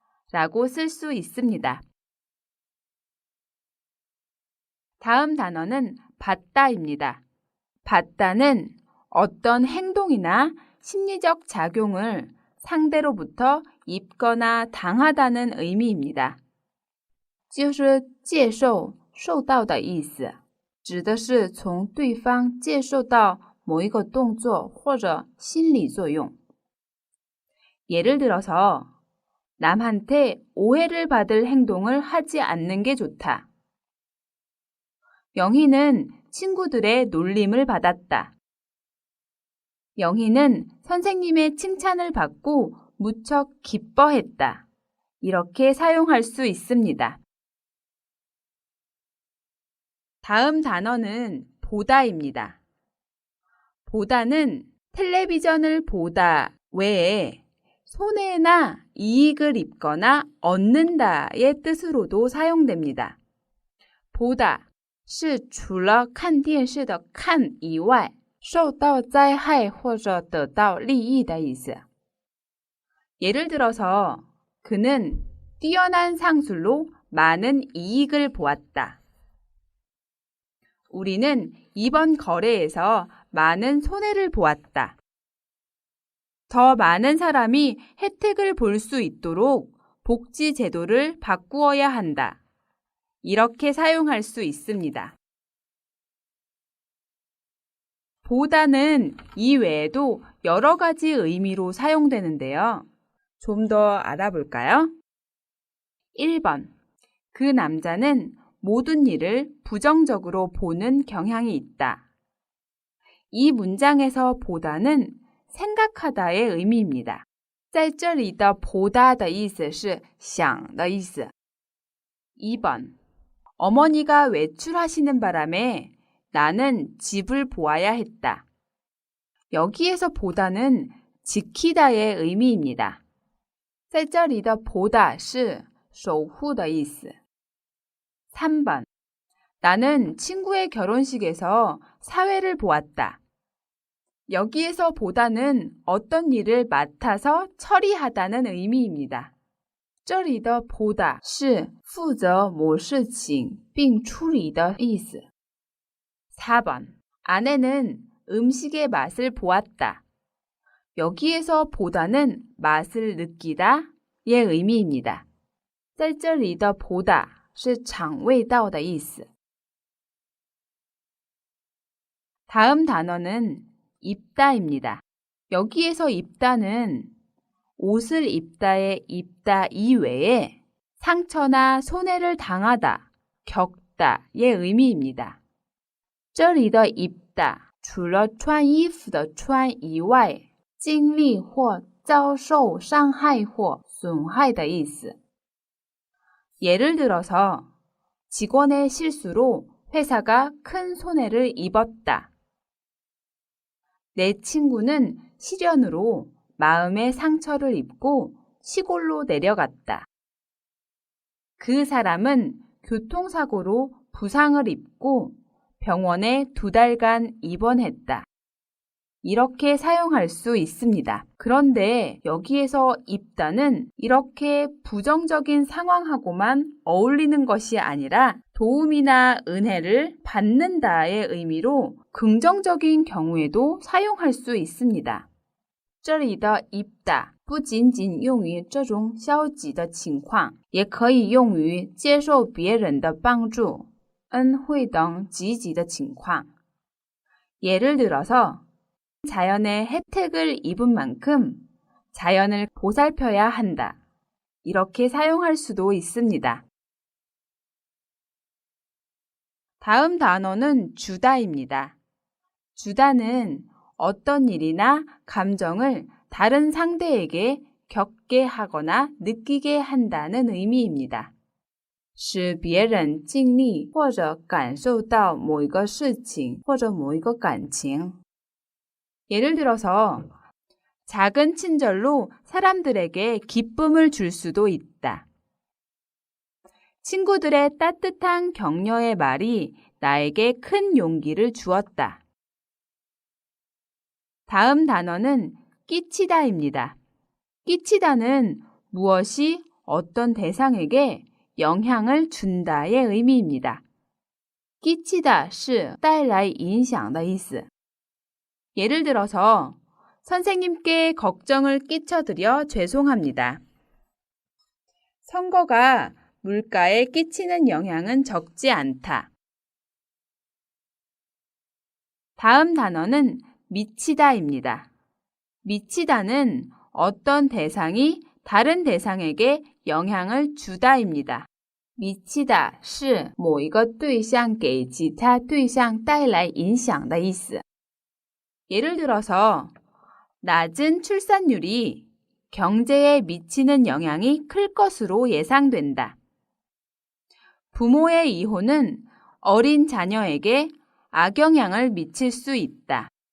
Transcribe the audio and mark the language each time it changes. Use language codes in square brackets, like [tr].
[ko] 라고 쓸 수 있습니다. 다음 단어는 받다입니다. 받다는 어떤 행동이나 심리적 작용을 상대로부터 입거나 당하다는 의미입니다. [zh] 就是接受,受到的意思，指的是从对方接受到某一个动作或者心理作用。 [ko] 예를 들어서 남한테 오해를 받을 행동을 하지 않는 게 좋다. 영희는 친구들의 놀림을 받았다. 영희는 선생님의 칭찬을 받고 무척 기뻐했다. 이렇게 사용할 수 있습니다. 다음 단어는 보다입니다. 보다는 텔레비전을 보다 외에 손해나 이익을 입거나 얻는다의 뜻으로도 사용됩니다. [zh] 보다 是除了看电视的看以外，受到灾害或者得到利益的意思。 [ko] 예를 들어서 그는 뛰어난 상술로 많은 이익을 보았다. 우리는 이번 거래에서 많은 손해를 보았다. 더 많은 사람이 혜택을 볼 수 있도록 복지 제도를 바꾸어야 한다. 이렇게 사용할 수 있습니다. 보다는 이 외에도 여러 가지 의미로 사용되는데요. 좀 더 알아볼까요? 1번. 그 남자는 모든 일을 부정적으로 보는 경향이 있다. 이 문장에서 보다는 생각하다의 의미입니다. [zh] 在这里的보다的意思是想的意思。 [ko] 2번. 어머니가 외출하시는 바람에 나는 집을 보아야 했다. 여기에서 보다는 지키다의 의미입니다. [zh] 在这里的보다是守护的意思。 [ko] 3번. 나는 친구의 결혼식에서 사회를 보았다. 여기에서 보다는 어떤 일을 맡아서 처리하다는 의미입니다. [zh] 这里的보다是负责某事情并处理的意思。 [ko] 4번. 아내는 음식의 맛을 보았다. 여기에서 보다는 맛을 느끼다의 의미입니다. [zh] 在这里的보다是尝味道的意思。 [ko] 다음 단어는 입다입니다. 여기에서 입다는 옷을 입다의 입다 이외에 상처나 손해를 당하다, 겪다의 의미입니다. [zh] 这里的입다除了穿衣服的穿以外，经历或遭受伤害或损害的意思。 [ko] 예를 들어서 직원의 실수로 회사가 큰 손해를 입었다. 내 친구는 시련으로 마음의 상처를 입고 시골로 내려갔다. 그 사람은 교통사고로 부상을 입고 병원에 2달간 입원했다. 이렇게 사용할 수 있습니다. 그런데 여기에서 입다는 이렇게 부정적인 상황하고만 어울리는 것이 아니라 도움이나 은혜를 받는다의 의미로 긍정적인 경우에도 사용할 수 있습니다. [zh] 这里的입다不仅仅用于这种消极的情况，也可以用于接受别人的帮助、恩惠等积极的情况。 [ko] 예를 들어서 자연의 혜택을 입은 만큼 자연을 보살펴야 한다. 이렇게 사용할 수도 있습니다. 다음 단어는 주다입니다. 주다는 어떤 일이나 감정을 다른 상대에게 겪게 하거나 느끼게 한다는 의미입니다. [zh] 使别人经历或者感受到某一个事情或者某一个感情。 [ko] 예를 들어서 작은 친절로 사람들에게 기쁨을 줄 수도 있다. 친구들의 따뜻한 격려의 말이 나에게 큰 용기를 주었다. 다음 단어는 끼치다입니다. 끼치다는 무엇이 어떤 대상에게 영향을 준다의 의미입니다. [zh] 끼치다 是带来影响的意思。 [ko] 예를 들어서 선생님께 걱정을 끼쳐드려 죄송합니다. 선거가 물가에 끼치는 영향은 적지 않다. 다음 단어는 미치다입니다. 미치다는 어떤 대상이 다른 대상에게 영향을 주다입니다. [zh] 미치다 是某一个对象给其他对象带来影响的意思. [ko] 예를 들어서 낮은 출산율이 경제에 미치는 영향이 클 것으로 예상된다. 부모의 이혼은 어린 자녀에게 악영향을 미칠 수 있다.